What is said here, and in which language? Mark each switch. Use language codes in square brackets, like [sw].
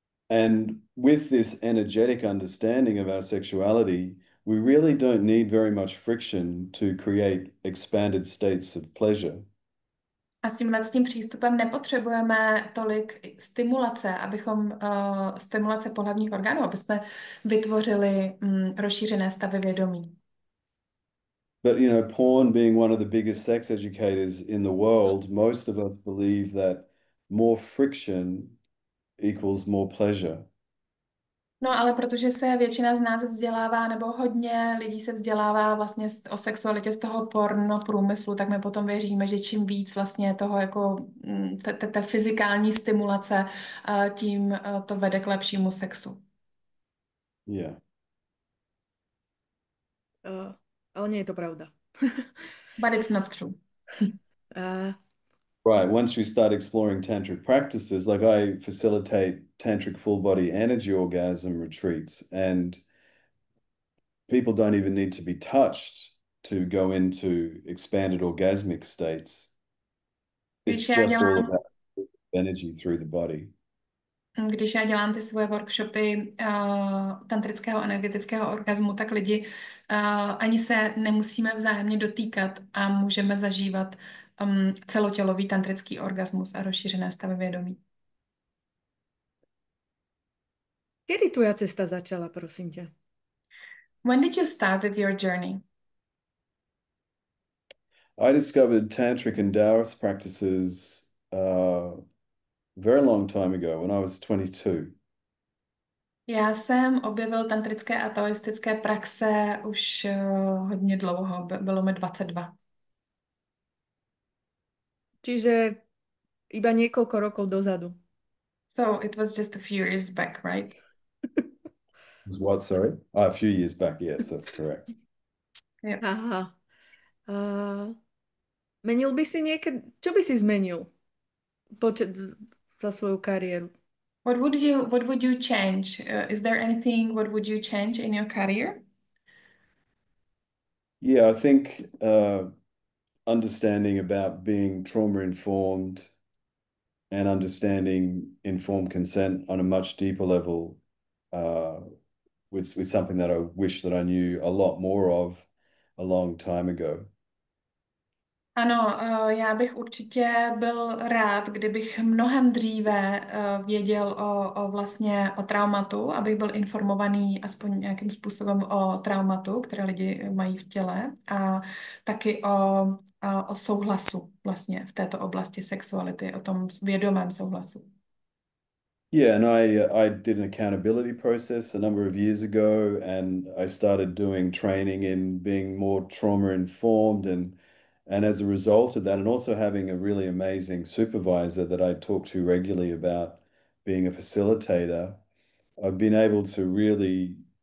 [en] And with this energetic understanding of our sexuality, we really don't need very much friction to create expanded states of pleasure. [cs] A s tím přístupem nepotřebujeme tolik stimulace, stimulace pohlavních orgánů, aby jsme vytvořili rozšířené stavy vědomí. [en] But porn being one of the biggest sex educators in the world, most of us believe that more friction equals more pleasure. [cs] No, ale protože se většina z nás vzdělává, nebo hodně lidí se vzdělává vlastně o sexualitě z toho porno průmyslu, tak my potom věříme, že čím víc vlastně toho jako té fyzikální stimulace, tím to vede k lepšímu sexu. [en] Yeah. [sk] Ale nie je to pravda. [en] But it's not true. Uh, Right. Once we start exploring tantric practices, like I facilitate tantric full body energy orgasm retreats, and people don't even need to be touched to go into expanded orgasmic states. It's [cs] Když já [en] just all [cs] dělám [en] about energy through the body. [cs] Když já dělám ty svoje workshopy tantrického energetického orgazmu, tak lidi ani se nemusíme vzájemně dotýkat a můžeme zažívat celotělový tantrický orgasmus a rozšířené stavy vědomí. [sk] Kedy tvoja cesta začala, prosím ťa? [en] When did you started your journey? I discovered tantric and Taoist practices very long time ago when I was 22. [cs] Já jsem objevil tantrické a taoistické praxe už hodně dlouho, bylo mi 22. [sk] Čiže iba niekoľko rokov dozadu. [en] So it was just a few years back, right? What, sorry? Oh, a few years back, yes, that's correct. Yeah. Aha. [sk] Menil by si niekedy... Čo by si zmenil za svoju kariéru? [en] What would you change? Is there anything, what would you change in your career? Yeah, I think understanding about being trauma informed and understanding informed consent on a much deeper level was something that I wish that I knew a lot more of a long time ago. [cs] Ano, já bych určitě byl rád, kdybych mnohem dříve věděl vlastně o traumatu, abych byl informovaný aspoň nějakým způsobem o traumatu, které lidi mají v těle a taky o souhlasu vlastně v této oblasti sexuality, o tom vědomém souhlasu. [en] Yeah, and I did an accountability process a number of years ago, and I started doing training in being more trauma informed, and as a result of that, and also having a really amazing supervisor that I talk to regularly about being a facilitator, I've been able to really